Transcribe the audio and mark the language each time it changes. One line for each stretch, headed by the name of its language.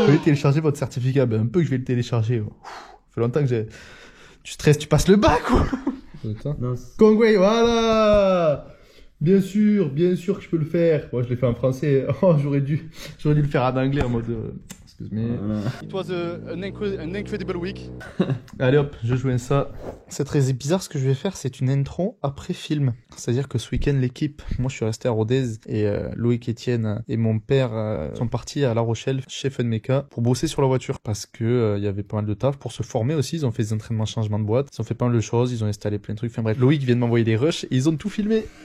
French: Vous pouvez télécharger votre certificat, ben un peu que je vais le télécharger. Ça fait longtemps que j'ai... Tu stresses, tu passes le bac quoi. Gongwei, voilà. Bien sûr que je peux le faire. Moi, je l'ai fait en français. Oh, j'aurais dû le faire en anglais en mode.
English: Excuse me. It was an incredible week.
French: Allez hop, je joue ça. C'est très bizarre ce que je vais faire. C'est une intro après film. C'est-à-dire que ce week-end, l'équipe, moi, je suis resté à Rodez et Loïc, Etienne et mon père sont partis à La Rochelle chez Funmeca pour bosser sur la voiture parce que il y avait pas mal de taf pour se former aussi. Ils ont fait des entraînements changement de boîte. Ils ont fait pas mal de choses. Ils ont installé plein de trucs. Enfin bref, Loïc vient de m'envoyer des rushs et ils ont tout filmé.